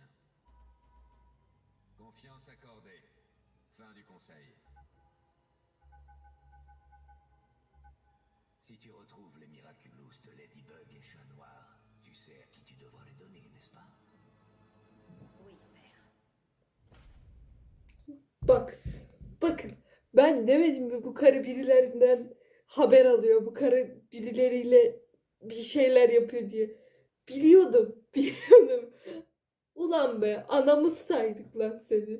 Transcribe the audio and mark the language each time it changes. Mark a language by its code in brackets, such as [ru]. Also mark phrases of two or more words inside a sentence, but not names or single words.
[fr] Confiance accordée. Fin du conseil. Si tu retrouves les Miraculous de Ladybug et Chat Noir, tu sais à qui tu devras les donner, n'est-ce pas? Oui, père. [tr] bak. Bakın. Ben demedim mi bu karı birilerinden haber alıyor. Bu karı birileriyle bir şeyler yapıyor diye. Biliyordum. Biliyordum. Ulan be, anamız saydık lan seni.